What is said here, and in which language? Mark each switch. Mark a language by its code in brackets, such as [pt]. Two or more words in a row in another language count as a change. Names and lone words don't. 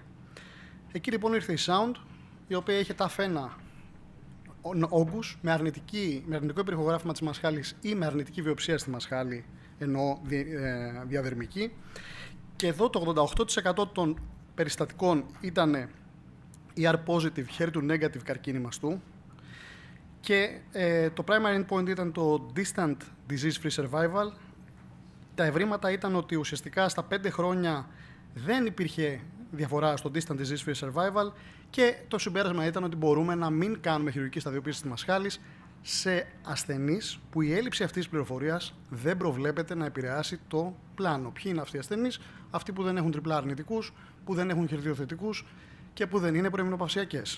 [el] Εκεί λοιπόν ήρθε η Sound, η οποία είχε τα φένα όγκους με αρνητικό υπερηχογράφημα της μασχάλης ή με αρνητική βιοψία στη μασχάλη, ενώ διαδερμική. Και εδώ το 88% των περιστατικών ήταν [en] ER-positive, HER2-negative [el] καρκίνη μαστού. Και το [en] primary endpoint [el] ήταν το [en] distant disease-free survival. [el] Τα ευρήματα ήταν ότι ουσιαστικά στα 5 χρόνια δεν υπήρχε διαφορά στο [en] distant disease-free survival [el] και το συμπέρασμα ήταν ότι μπορούμε να μην κάνουμε χειρουργική σταδιοποίηση της μασχάλης σε ασθενείς που η έλλειψη αυτής της πληροφορίας δεν προβλέπεται να επηρεάσει το πλάνο. Ποιοι είναι αυτοί οι ασθενείς? Αυτοί που δεν έχουν τριπλά αρνητικούς, που δεν έχουν HER2 θετικούς και που δεν είναι προεμεινοπαυσιακές.